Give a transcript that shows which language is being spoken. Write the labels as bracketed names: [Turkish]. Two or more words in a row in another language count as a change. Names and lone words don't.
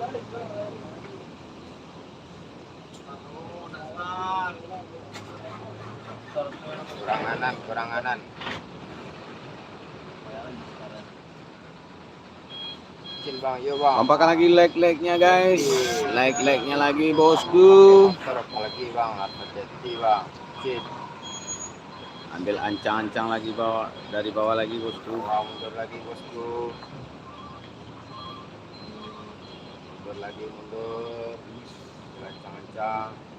[Indonesian] Kurang kanan. Kecil bang, yuk bang. Kompakan lagi leg-legnya guys. Leg-legnya lagi bosku. Terus lagi bang, hati-hati bang. Kecil. Ambil ancang-ancang lagi bawa dari bawah lagi bosku. Wah, mundur lagi bosku. Mundur lagi, mundur. Ancang-ancang.